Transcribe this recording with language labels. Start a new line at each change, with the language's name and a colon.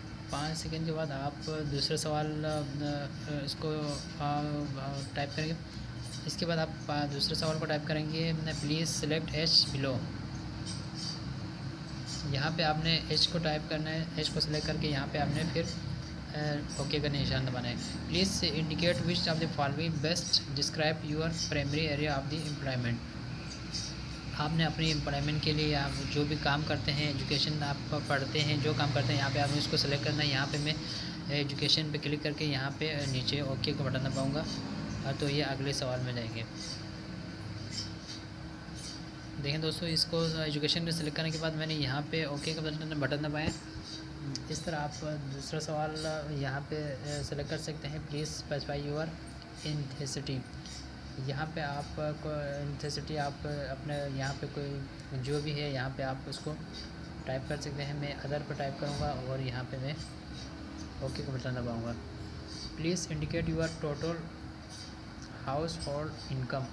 Urdu: 5 second کے بعد آپ دوسرا سوال اس کو ٹائپ کریں گے. اس کے بعد آپ دوسرے سوال کو ٹائپ کریں گے
English: Please select H below.
Urdu: یہاں پہ آپ نے ایچ کو ٹائپ کرنا ہے. ایچ کو سلیکٹ کر کے یہاں پہ آپ نے پھر اوکے کا نشان دبانا ہے.
English: Please indicate which of the following best describe your primary area of the employment.
Urdu: آپ نے اپنی امپلائمنٹ کے لیے آپ جو بھی کام کرتے ہیں, ایجوکیشن آپ پڑھتے ہیں, جو کام کرتے ہیں یہاں پہ آپ نے اس کو سلیکٹ کرنا ہے. یہاں پہ میں ایجوکیشن پہ کلک کر کے یہاں پہ نیچے اوکے کا بٹن دباؤں گا تو یہ اگلے سوال میں جائیں گے. دیکھیں دوستو اس کو ایجوکیشن میں سلیکٹ کرنے کے بعد میں نے یہاں پہ اوکے کا بٹن دبایا. اس طرح آپ دوسرا سوال یہاں پہ سلیکٹ کر سکتے ہیں.
English: Please specify your ethnicity.
Urdu: یہاں پہ آپ کو انتھیسٹی آپ اپنے یہاں پہ کوئی جو بھی ہے یہاں پہ آپ اس کو ٹائپ کر سکتے ہیں. میں ادر پہ ٹائپ کروں گا اور یہاں پہ میں اوکے کا button دباؤں God.
English: Please indicate your total household income.